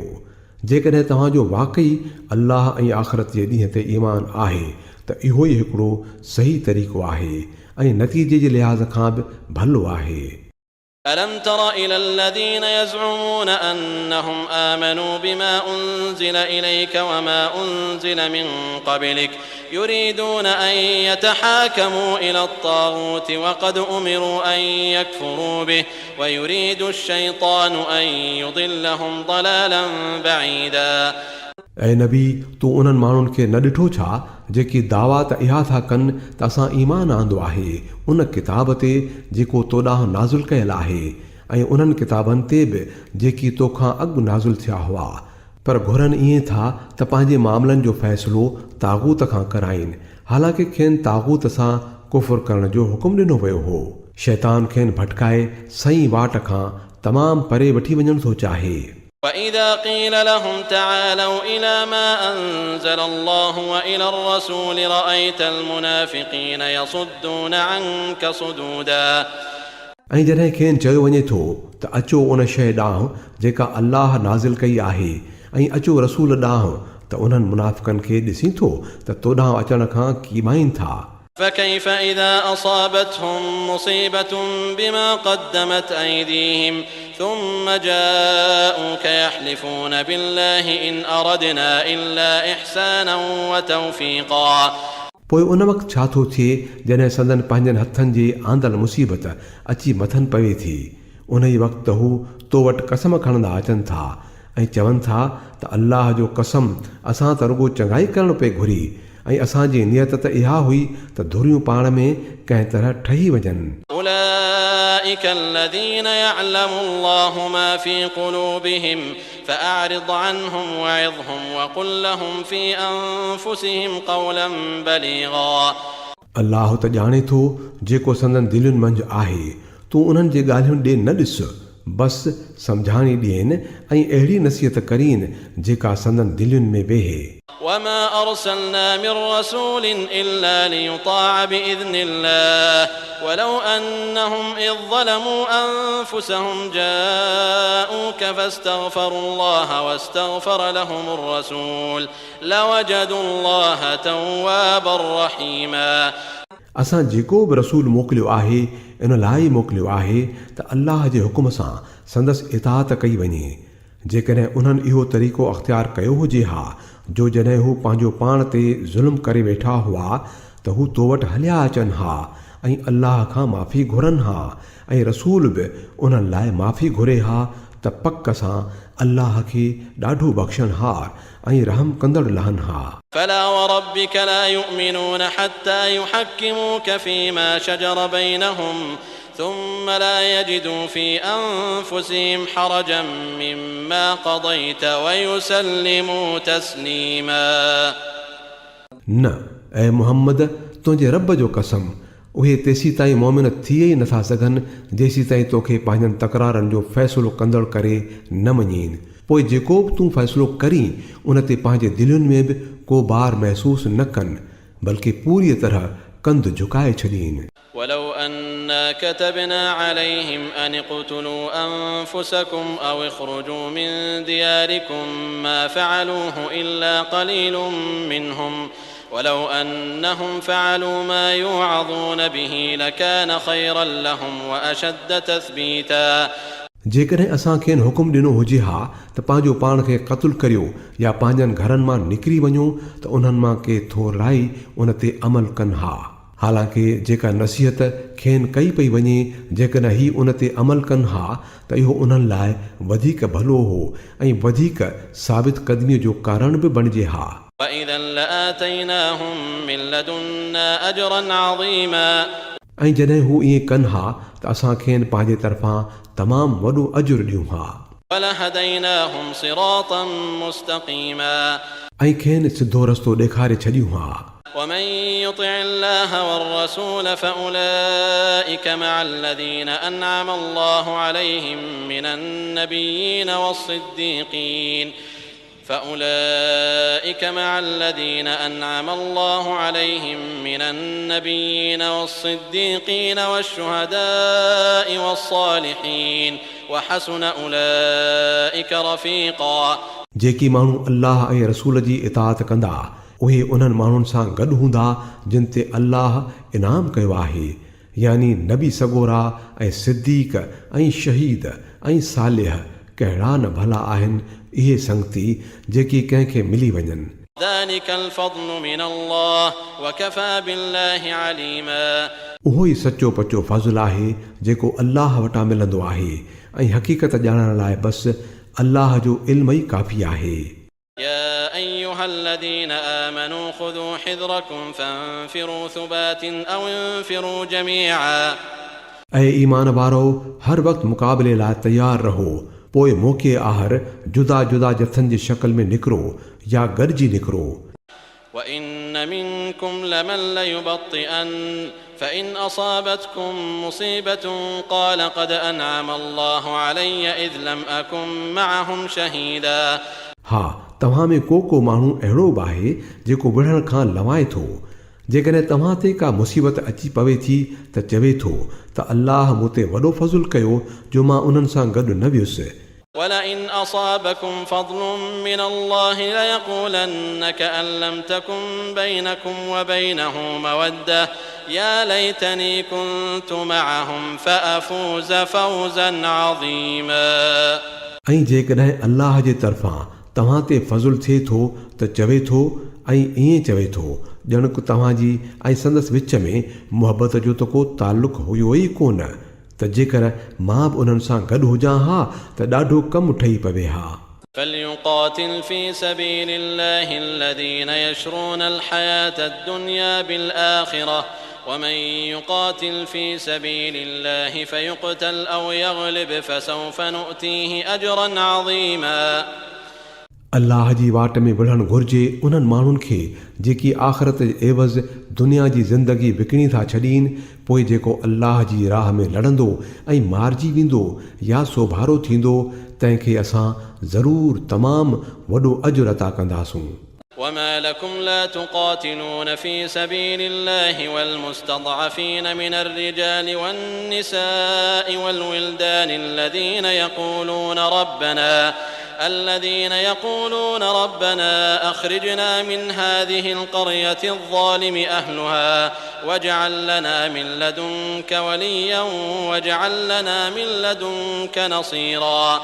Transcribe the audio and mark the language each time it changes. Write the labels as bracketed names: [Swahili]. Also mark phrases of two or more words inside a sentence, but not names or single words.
[Sindhi] जेकॾहिं तव्हांजो वाक़ई अल्लाह ऐं आख़िरत जे ॾींहं ते ईमान आहे त इहो ई हिकिड़ो सही तरीक़ो आहे ऐं नतीजे जे लिहाज़ खां बि भलो आहे. [Arabic] ألم تر إلى الذين يزعمون أنهم آمنوا بما أنزل إليك وما أنزل من قبلك يريدون أن يتحاكموا إلى الطاغوت وقد أمروا أن يكفروا به ويريد الشيطان أن يضلهم ضلالا بعيدا. [Sindhi] ऐं नबी तूं उन्हनि माण्हुनि खे न ॾिठो छा जेकी दावा त इहा था कनि त असां ईमान आंदो आहे उन किताब ते जेको तो ॾांहुं नाज़ुल कयल आहे ऐं उन्हनि किताबनि ते बि जेकी तोखां अॻु नाज़ुल थिया हुआ पर घुरनि ईअं था त पंहिंजे मामलनि जो फ़ैसिलो तागूत खां कराइनि हालांकि खेनि तागूत सां कुफ़ुर करण जो हुकुम ॾिनो वियो हो. शैतान खेनि भटकाए सही वाट खां तमामु परे वठी वञणु थो चाहे. [Arabic] وإذا قيل لهم تعالوا إلى ما أنزل الله وإلى الرسول رأيت المنافقين يصدون عنك صدودا. [Sindhi] ऐं जॾहिं खेनि चयो वञे थो त अचो उन शइ ॾांहुं जेका अल्लाह नाज़िल कई आहे ऐं अचो रसूल ॾांहुं त उन्हनि मुनाफ़िक़नि खे ॾिसी थो त तो ॾांहुं अचण खां कीमाइनि था. [Arabic] فكيف إذا أصابتهم مصيبة بما قدمت أيديهم ثم جاءوك يحلفون بالله إن أردنا إلا إحسانا وتوفيقا. [Sindhi] पोइ उन वक़्तु छा थो थिए जॾहिं संदन पंहिंजनि हथनि जे आंदल मुसीबत अची मथनि पवे थी उन ई वक़्तु हू तो वटि कसम खणंदा अचनि था ऐं चवनि था त अल्लाह जो कसम असां त रुॻो चङाई करणु पिए घुरी ऐं असांजी नियत त इहा हुई त धुरियूं पाण में कंहिं तरह ठही वञनि. [Arabic] أولئك الذين يعلم الله ما في قلوبهم فأعرض عنهم وعظهم وقل لهم في أنفسهم قولا بليغا. [Sindhi] अल्लाह त ॼाणे थो जेको संदन दिलुनि मंझि आहे तूं उन्हनि जे ॻाल्हियुनि ॾे न ॾिस बसि सम्झाणी ॾियनि ऐं अहिड़ी नसीहत करीनि जेका संदन दिलुनि में वेहे. [Arabic] وما أرسلنا من رسول إلا ليطاع بإذن الله ولو أنهم إذ ظلموا أنفسهم جاءوك فاستغفروا الله واستغفر لهم الرسول لوجدوا الله توابا رحيما. [Sindhi] असां जेको बि रसूल मोकिलियो आहे इन लाइ मोकिलियो आहे त अल्लाह जे हुकुम सां संदसि इताअत कई वञे. जेकॾहिं उन्हनि इहो तरीक़ो अख़्तियार कयो हुजे हा जो जॾहिं हू पंहिंजो पाण ते ज़ुल्म करे वेठा हुआ त हू तो वटि हलिया अचनि हा ऐं अल्लाह खां माफ़ी घुरनि हा ऐं रसूल बि उन्हनि लाइ माफ़ी घुरे हा त पक सां अल्लाह खे ॾाढो बख़्शणहार ऐं रहम कंदड़ लहनहार. [Arabic] فلا وربك لا يؤمنون حتى يحكموك فيما شجر بينهم ثم لا يجدوا في أنفسهم حرجا مما قضيت ويسلموا تسليما. [Sindhi] न ऐं मुहम्मद तुंहिंजे रब जो कसम, उहे तेसी ताईं मोमिन थी ई नथा सघनि जेसी ताईं तोखे पंहिंजनि तकरारनि जो फ़ैसिलो कंदड़ करे न मञीनि. पोइ जेको बि तूं फ़ैसिलो करीं उन ते पंहिंजे दिलुनि में बि को बार महसूसु न कनि, बल्कि पूरी तरह कंधु झुकाए छॾीनि. [Arabic] ولو أنا كتبنا عليهم أن اقتلوا أنفسكم أو اخرجوا من دياركم ما فعلوه إلا قليل منهم ولو أنهم فعلوا ما يوعظون به لكان خيرا لهم وأشد تثبيتا. [Sindhi] जेकॾहिं असां खेनि हुकुम ॾिनो हुजे हा त पंहिंजो पाण खे क़तलु करियो या पंहिंजनि घरनि मां निकिरी वञो त उन्हनि मां के थोराई उन ते अमल कनि हा. हालांकि जेका नसीहत खेनि कई पई वञे जेकॾहिं ही उन ते अमल कनि हा त इहो उन्हनि लाइ वधीक भलो हो ऐं वधीक साबित क़दमीअ जो कारण बि बणिजे हा. [Arabic] وإذا لآتيناهم من لدنا أجرا عظيما. [Sindhi] ऐं जॾहिं हू ईअं कनि हा त असां खेनि पंहिंजे तरफ़ां तमामु वॾो अजुर ॾियूं हा. [Arabic] ولهديناهم صراطا مستقيما. [Sindhi] ऐं खेनि सिधो रस्तो ॾेखारे छॾियूं हा. [Arabic] ومن يطع الله والرسول فأولئك مع الذين أنعم الله عليهم من النبيين والصديقين فأولئك مع الذين أنعم الله عليهم من النبيين والصديقين والشهداء والصالحين وحسن أولئك رفيقا. [Sindhi] जेकी माण्हू अल्लाह ऐं रसूल जी इताअत कंदा उहे उन्हनि माण्हुनि सां गॾु हूंदा जिन ते अल्लाह इनाम कयो आहे, यानी नबी सगोरा ऐं सिद्दीक़ ऐं शहीद ऐं सालिह. कहिड़ा न भला आहिनि इहे संगती जेकी कंहिंखे मिली वञनि. [Arabic] ذلك الفضل من الله وكفى بالله عليما. [Sindhi] उहो ई सचो पचो फज़ल आहे जेको अल्लाह वटां मिलंदो आहे ऐं हक़ीक़त ॼाणण लाइ बसि अल्लाह जो इल्म ई काफ़ी आहे. [Arabic] يا أيها الذين آمنوا خذوا حذركم فانفروا ثبات أو انفروا جميعا. [Sindhi] ऐं ईमान वारो हर वक़्तु मुक़ाबले लाइ तयारु रहो, पोइ मौक़े आहर जुदा जुदा जथनि जी शक्ल में निकिरो या गॾिजी निकिरो. [Arabic] وإن منكم لمن ليبطئن فإن أصابتكم مصيبة قال قد أنعم الله علي إذ لم أكن معهم شهيدا. [Sindhi] हा, तव्हां में को माण्हू अहिड़ो बि आहे जेको विढ़ण खां लवाए थो. जेकॾहिं तव्हां ते का मुसीबत अची पवे थी त चवे थो त अल्लाह मूं ते वॾो फज़ुल कयो जो मां उन्हनि सां गॾु न वियुसि. [Arabic] ولئن أصابكم فضل من الله ليقولن كأن لم تكن بينكم وبينه مودة يا ليتني كنت معهم فأفوز فوزا عظيما. [Sindhi] ऐं जेकॾहिं अल्लाह जे तरफ़ां तव्हां ते फज़ुल थिए थो त चवे थो ऐं ईअं चवे थो ॼण को तव्हांजी ऐं संदसि विच में मुहबत जो त को ताल्लुक़ हुयो ई कोन, त जेकर मां बि उन्हनि सां गॾु हुजां हा त ॾाढो कमु ठही पवे हा. [Arabic] فليقاتل في سبيل الله الذين يشرون الحياة الدنيا بالآخرة ومن يقاتل في سبيل الله فيقتل أو يغلب فسوف نؤتيه أجرا عظيما. [Sindhi] अल्लाह जी वाट में विढ़णु घुर्जे उन्हनि माण्हुनि खे जेकी आख़िरत जे एवज़ दुनिया जी ज़िंदगी विकिणी था छॾीनि. पोइ जेको अल्लाह जी राह में लड़ंदो ऐं मारिजी वेंदो या सोभारो थींदो तंहिंखे असां ज़रूरु तमामु वॾो अजुर अता कंदासूं. [Arabic] وما لكم لا تقاتلون في سبيل الله والمستضعفين من الرجال والنساء والولدان الذين يقولون ربنا أخرجنا من هذه القرية الظالم أهلها واجعل لنا من لدنك وليا واجعل لنا من لدنك نصيرا.